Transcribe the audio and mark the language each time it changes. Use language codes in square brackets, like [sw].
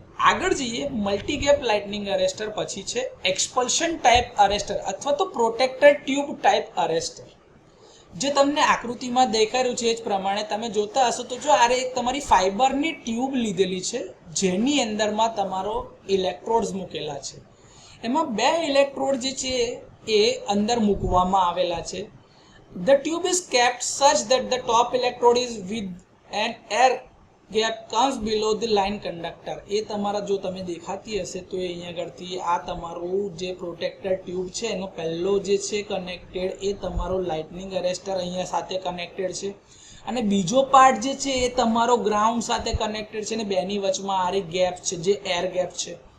[gu] આગળ જઈએ મલ્ટીગેપ lightning arrester પછી છે એક્સપલ્શન ટાઈપ અરેસ્ટર અથવા તો પ્રોટેક્ટેડ ટ્યુબ ટાઈપ અરેસ્ટર. જે તમને આકૃતિમાં દેખાઈ રહ્યું છે એ જ પ્રમાણે તમે જોતા હશો તો જો આ એક તમારી ફાઈબરની ટ્યુબ લીધેલી છે જેની અંદરમાં તમારો ઇલેક્ટ્રોડ્સ મૂકેલા છે. એમાં 2 ઇલેક્ટ્રોડ જે છે એ અંદર મૂકવામાં આવેલા છે. [en] The tube is kept such that the top electrode is with an air gap comes below the line conductor. [gu] એ તમારા જો તમે દેખાતી હશે તો એ અહીંયા આગળથી આ તમારું જે પ્રોટેક્ટર ટ્યુબ છે એનો પહેલો જે છે કનેક્ટેડ એ તમારો લાઇટનિંગ અરેસ્ટર અહીંયા સાથે કનેક્ટેડ છે અને બીજો પાર્ટ જે છે એ તમારો ગ્રાઉન્ડ સાથે કનેક્ટેડ છે અને બેની વચમાં આ ગેપ છે જે એર ગેપ છે.